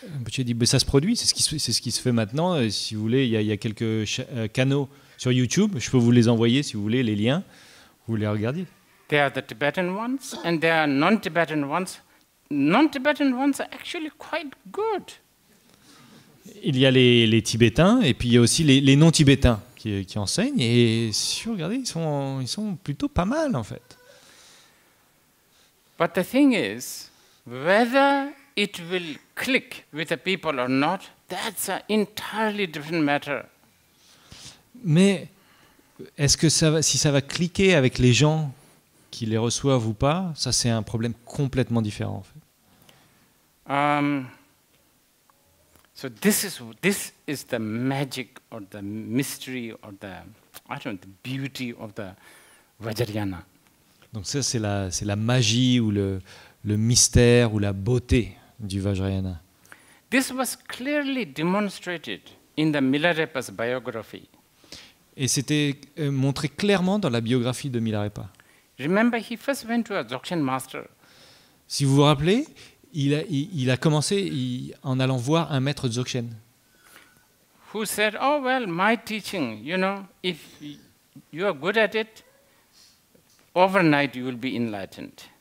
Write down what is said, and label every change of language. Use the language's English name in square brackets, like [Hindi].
[French] J'ai dit, ça se produit, c'est ce qui se fait maintenant. Et si vous voulez, il y a quelques canaux sur YouTube. Je peux vous les envoyer si vous voulez, les liens. Vous les regardez. [English] There are the Tibetan ones and there are non-Tibetan ones. Non-Tibetan ones are actually quite good. [French] Il y a les Tibétains et puis il y a aussi les non-Tibétains qui enseignent. Et si vous regardez, ils sont plutôt pas mal en fait. [English] But the thing is, whether it will click with the people or not, that's an entirely different matter. [French] Mais est-ce que si ça va cliquer avec les gens qui les reçoivent ou pas, ça c'est un problème complètement différent en fait. [English] So this is the magic or the mystery or the beauty of the Vajrayana. [French] Donc ça c'est la magie ou le mystère ou la beauté du Vajrayana. [English] This was clearly demonstrated in the Milarepa's biography. [French] Et c'était montré clairement dans la biographie de Milarepa. [English] Remember, he first went to a Dzogchen master. [French] Si vous vous rappelez, il a commencé en allant voir un maître Dzogchen. [English] Who said, "Oh well, my teaching, if you are good at it, overnight you will be enlightened."